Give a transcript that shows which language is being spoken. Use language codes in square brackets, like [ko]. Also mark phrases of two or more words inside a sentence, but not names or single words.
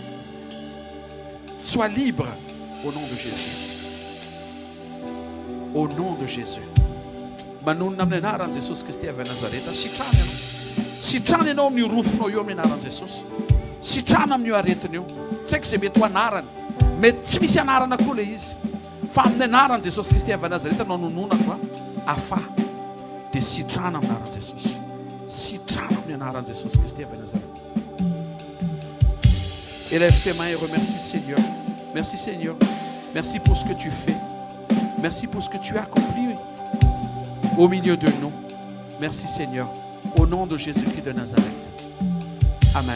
[fr] Sois libre au nom de Jésus. Au nom de Jésus. [mg] Mais tsy misy anarana koa le izy fa amin'ny anaran'i Jesosy Kristy avy Nazareta no nonona koa afa dia sitrana amin'ny anaran'i Jesosy. Sitrana amin'ny anaran'i Jesosy Kristy avy Nazareta. [fr] Élève tes mains et remercie le Seigneur. Merci Seigneur. Merci pour ce que tu fais. Merci pour ce que tu as accompli au milieu de nous. Merci Seigneur. Au nom de Jésus-Christ de Nazareth. Amen.